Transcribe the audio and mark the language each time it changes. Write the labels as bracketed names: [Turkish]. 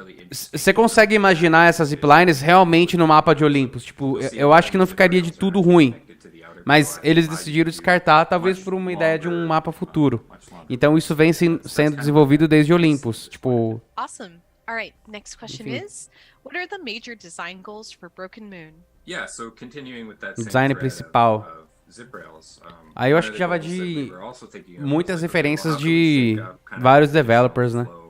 [Portuguese] Você consegue imaginar essas ziplines realmente no mapa de Olympus? Tipo, eu acho que não ficaria de tudo ruim. Mas eles decidiram descartar, talvez por uma ideia de um mapa futuro. Então isso vem sendo desenvolvido desde Olympus. Tipo... [English] Awesome. All right, next question is, what are the major design goals for Broken Moon? Yeah, so continuing with that Design principal. [Portuguese] Aí eu acho que já vai de muitas referências de vários developers, né?